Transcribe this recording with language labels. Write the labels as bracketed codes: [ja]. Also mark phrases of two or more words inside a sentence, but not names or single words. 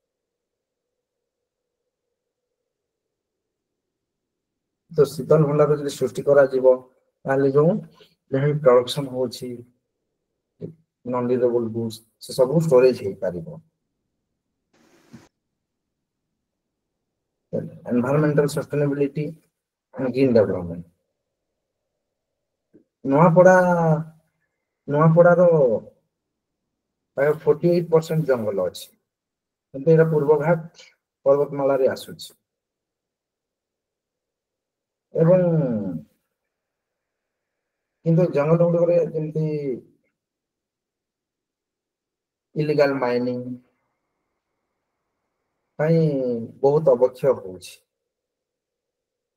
[or] ତ ଶୀତଳ ଭଣ୍ଡାର ଯଦି ସୃଷ୍ଟି କରାଯିବ ତାହେଲେ ଯୋଉ ପ୍ରଡକ୍ସନ ହଉଛି [en] non durable goods [or] ସେ ସବୁ ଷ୍ଟୋରେଜ ହେଇପାରିବ। [en] environmental sustainability and green development। [or] ନୂଆପଡାର ପ୍ରାୟ 48% ଜଙ୍ଗଲ ଅଛି, କିନ୍ତୁ ଏଇଟା ପୂର୍ବଘାଟ ପର୍ବତମାଳାରେ ଆସୁଛି ଏବଂ କିନ୍ତୁ ଜଙ୍ଗଲ ଗୁଡିକରେ ଯେମିତି [en] illegal mining [or] ପାଇଁ ବହୁତ ଅବକ୍ଷୟ ହଉଛି।